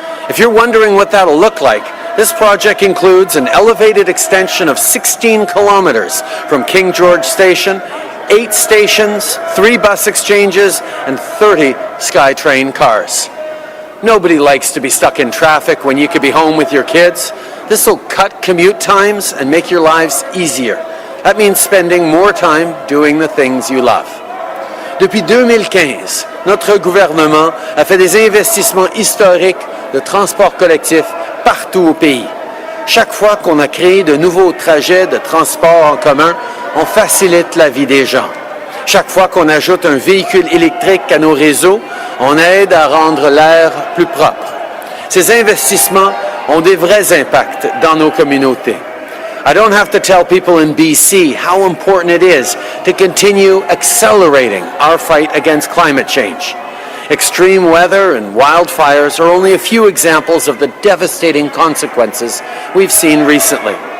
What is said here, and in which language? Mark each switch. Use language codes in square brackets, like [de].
[en] If you're wondering what that'll look like, this project includes an elevated extension of 16 kilometres from King George Station, 8 stations, 3 bus exchanges, and 30 SkyTrain cars. Nobody likes to be stuck in traffic when you could be home with your kids. This will cut commute times and make your lives easier. That means spending more time doing the things you love. [fr] Depuis 2015, notre gouvernement a fait des investissements historiques de transport collectif partout au pays. Chaque fois qu'on a créé de nouveaux trajets de transport en commun, on facilite la vie des gens. Chaque fois qu'on ajoute un véhicule électrique à nos réseaux, on aide à rendre l'air plus propre. Ces investissements ont des vrais impacts dans nos communautés. [en] I don't have to tell people in BC how important it is to continue accelerating our fight against climate change. Extreme weather and wildfires are only a few examples of the devastating consequences we've seen recently.